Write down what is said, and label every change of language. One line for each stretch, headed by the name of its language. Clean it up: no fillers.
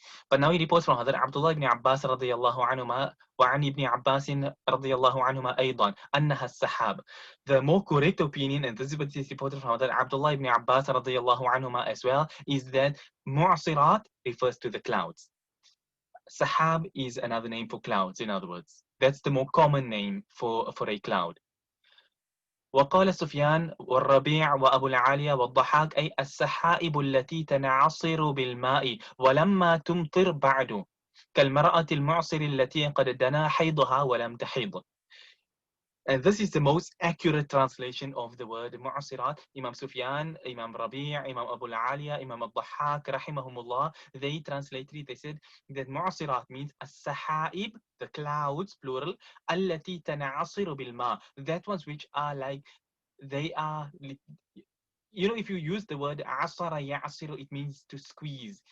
English: But now he reports from Hadrat Abdullah ibn Abbas radiyallahu anhuma
Arabic: وعن ابن عباس رضي الله عنهما
English: أيضا أنها السحاب. The more correct opinion, and this is what is reported from Hadrat Abdullah ibn Abbas
Arabic: رضي الله عنهما
English: as well, is that mu'asirat refers to the clouds. Sahab is another name for clouds, in other words. That's the more common name for a cloud.
Arabic: وقال سفيان والربيع وأبو العالية والضحاك أي السحائب التي تنعصر بالماء ولما تمطر بعد كالمرأة المعصر التي قد دنا حيضها ولم تحيض.
English: And this is the most accurate translation of the word mu'asirat. Imam Sufyan, Imam Rabi', Imam Abu al-Aliya, Imam al-Dhahhak, rahimahumullah, they translated it, they said that mu'asirat means as-sahaib, the clouds, plural,
Arabic: allati tana'asiru bil-ma,
English: that ones which are like, they are, you know, if you use the word
Arabic: asara ya'asiru,
English: it means to squeeze.